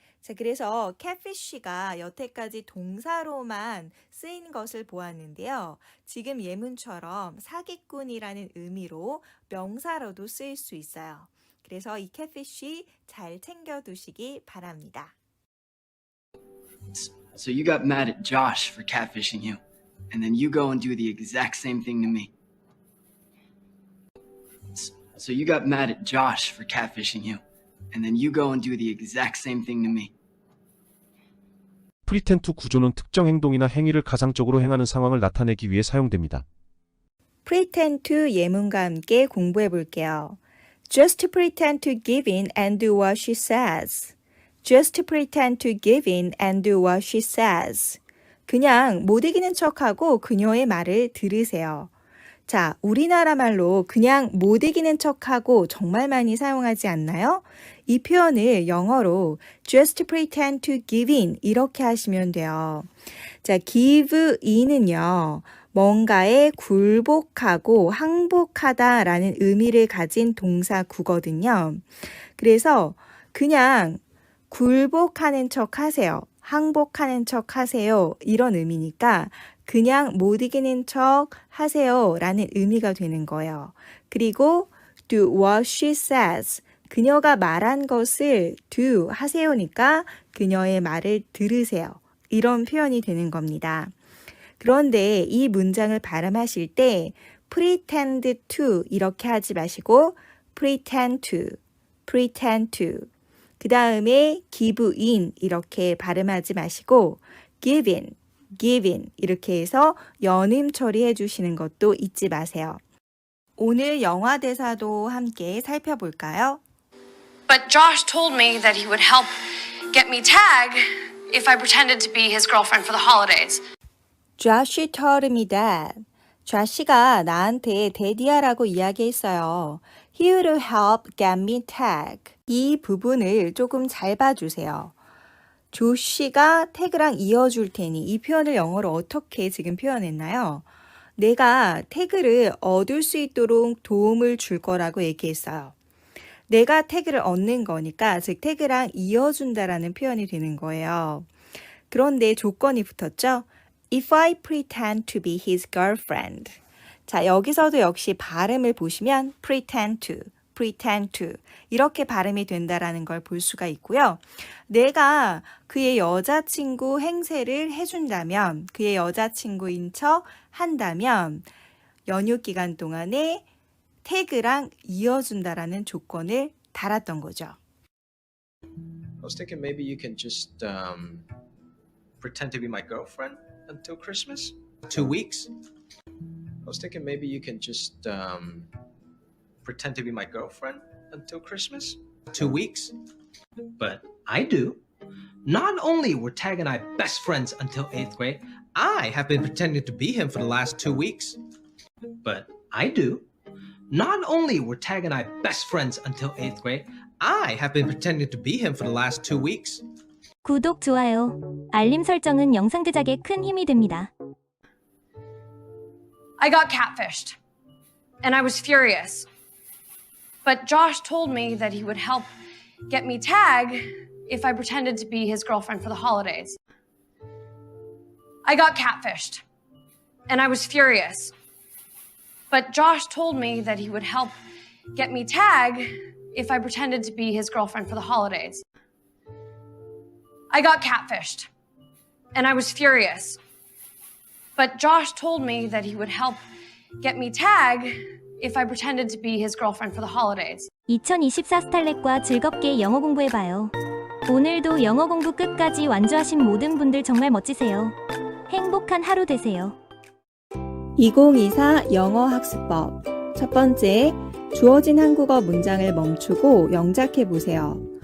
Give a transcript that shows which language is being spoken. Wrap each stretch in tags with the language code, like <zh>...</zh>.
<ko>자, 그래서 catfish가 여태까지 동사로만 쓰인 것을 보았는데요. 지금 예문처럼 사기꾼이라는 의미로 명사로도 쓰일 수 있어요. 그래서 이 catfish 잘 챙겨두시기 바랍니다.</ko> <en>So you got mad at Josh for catfishing you, and then you go and do the exact same thing to me. So you got mad at Josh for catfishing you, and then you go and do the exact same thing to me.</en> <ko>프리텐트 구조는 특정 행동이나 행위를 가상적으로 행하는 상황을 나타내기 위해 사용됩니다. pretend to 예문과 함께 공부해 볼게요.</ko> <en>Just pretend to give in and do what she says. Just pretend to give in and do what she says.</en> <ko>그냥 못 이기는 척하고 그녀의 말을 들으세요. 자, 우리나라 말로 그냥 못 이기는 척하고 정말 많이 사용하지 않나요? 이 표현을 영어로</ko> <en>just pretend to give in</en> <ko>이렇게 하시면 돼요. 자,</ko> <en>give in</en> <ko>은요. 뭔가에 굴복하고 항복하다라는 의미를 가진 동사구거든요. 그래서 그냥 굴복하는 척 하세요. 항복하는 척 하세요. 이런 의미니까 그냥 못 이기는 척 하세요 라는 의미가 되는 거예요. 그리고</ko> <en>do what she says.</en> <ko>그녀가 말한 것을 do 하세요니까 그녀의 말을 들으세요. 이런 표현이 되는 겁니다. 그런데 이 문장을 발음하실 때</ko> <en>pretend to</en> <ko>이렇게 하지 마시고</ko> <en>pretend to, pretend to.</en> <ko>그 다음에</ko> <en>give in</en> <ko>이렇게 발음하지 마시고</ko> <en>give in, give in</en> <ko>이렇게 해서 연음 처리해 주시는 것도 잊지 마세요. 오늘 영화 대사도 함께 살펴볼까요?</ko> <en>But Josh told me that he would help get me tag if I pretended to be his girlfriend for the holidays. Josh told me that.</en> <ko>조시가 나한테 데디아라고 이야기했어요.</ko> <en>He would help get me tag.</en> <ko>이 부분을 조금 잘 봐주세요. 조시가 태그랑 이어줄 테니 이 표현을 영어로 어떻게 지금 표현했나요? 내가 태그를 얻을 수 있도록 도움을 줄 거라고 얘기했어요. 내가 태그를 얻는 거니까 즉 태그랑 이어준다라는 표현이 되는 거예요. 그런데 조건이 붙었죠?</ko> <en>If I pretend to be his girlfriend.</en> <ko>자, 여기서도 역시 발음을 보시면</ko> <en>pretend to, pretend to</en> <ko>이렇게 발음이 된다라는 걸 볼 수가 있고요. 내가 그의 여자친구 행세를 해준다면, 그의 여자친구인 척 한다면 연휴 기간 동안에 태그랑 이어준다라는 조건을 달았던 거죠.</ko> <en>I was thinking maybe you can just pretend to be my girlfriend until Christmas? 2 weeks? I was thinking maybe you can just pretend to be my girlfriend until Christmas? 2 weeks? But I do. Not only were Tag and I best friends until 8th grade, I have been pretending to be him for the last 2 weeks. But I do. Not only were Tag and I best friends until 8th grade, I have been pretending to be him for the last 2 weeks.</en> <ko>구독, 좋아요, 알림 설정은 영상 제작에 큰 힘이 됩니다.</ko> <en>I got catfished, and I was furious. But Josh told me that he would help get me tag if I pretended to be his girlfriend for the holidays. I got catfished, and I was furious. But Josh told me that he would help get me tag if I pretended to be his girlfriend for the holidays. I got catfished, and I was furious. But Josh told me that he would help get me tag if I pretended to be his girlfriend for the holidays.</en> <ko>2024 스탈렛과 즐겁게 영어 공부해봐요. 오늘도 영어 공부 끝까지 완주하신 모든 분들 정말 멋지세요. 행복한 하루 되세요. 2024 영어 학습법. 첫 번째, 주어진 한국어 문장을 멈추고 영작해 보세요.</ko>